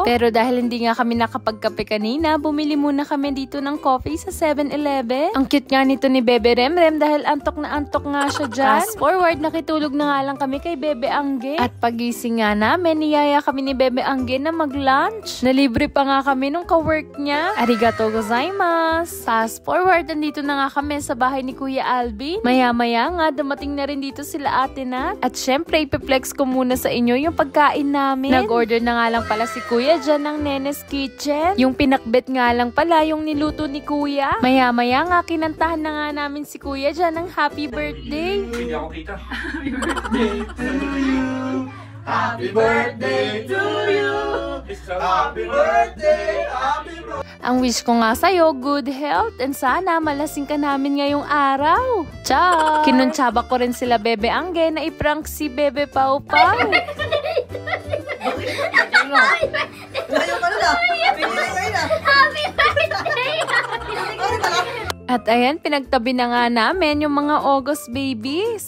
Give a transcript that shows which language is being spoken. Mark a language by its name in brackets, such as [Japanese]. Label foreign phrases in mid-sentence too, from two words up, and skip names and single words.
[Filipino] Pero dahil hindi nga kami nakapagkape kanina, bumili muna kami dito ng coffee sa 7-Eleven. Ang cute nga nito ni Bebe Remrem dahil antok na antok nga siya dyan. [English] Fast forward, [Filipino] nakitulog na nga lang kami kay Bebe Angge. At pagising nga namin, niyaya kami ni Bebe Angge na mag-lunch. Nalibre pa nga kami nung ka-work niya. [Japanese] ありがとうございます! [English] Fast forward, [Filipino] nandito na nga kami sa bahay ni Kuya Alvin. Maya-maya nga, dumating na rin dito sila Ate Nat. At syempre, ipiplex ko muna sa inyo yung pagkain namin. Nag-order na nga lang pala si Kuya dyan ng Nene's Kitchen. Yung pinakbet nga lang pala yung niluto ni Kuya. Maya-maya nga, kinantahan na nga namin si Kuya dyan ng [English] happy birthday. [Filipino] Hindi ako kita. [English] Happy birthday to you. Happy birthday to you. Happy birthday, happy birthday. [Filipino] Ang wish ko nga sa'yo, [English] good health [Filipino] and sana malasing ka namin ngayong araw. Ciao! Kinuntsaba ko rin sila Bebe Angge na iprank si Bebe Pau Pau. At ayan, pinagtabi na nga namin yung mga [English] August babies.